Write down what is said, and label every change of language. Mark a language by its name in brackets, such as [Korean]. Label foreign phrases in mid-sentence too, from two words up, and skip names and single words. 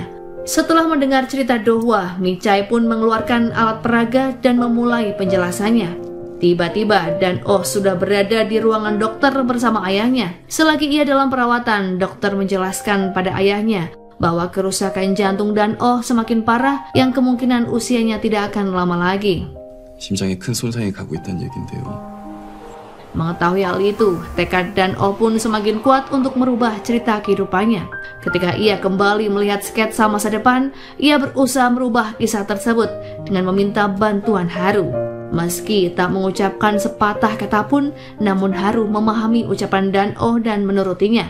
[Indonesian] Setelah mendengar cerita Do-hwa, Mi-chae pun mengeluarkan alat peraga dan memulai penjelasannya. Tiba-tiba Dan Oh sudah berada di ruangan dokter bersama ayahnya. Selagi ia dalam perawatan, dokter menjelaskan pada ayahnya bahwa kerusakan jantung Dan Oh semakin parah yang kemungkinan usianya tidak akan lama lagi. [Korean] 심장에 큰 손상이 가고 있다는 얘긴데요. [Indonesian] Mengetahui hal itu, tekad Dan Oh pun semakin kuat untuk merubah cerita kehidupannya. Ketika ia kembali melihat sketsa masa depan, ia berusaha merubah kisah tersebut dengan meminta bantuan Haru. Meski tak mengucapkan sepatah kata pun, namun Haru memahami ucapan Dan Oh dan menurutinya.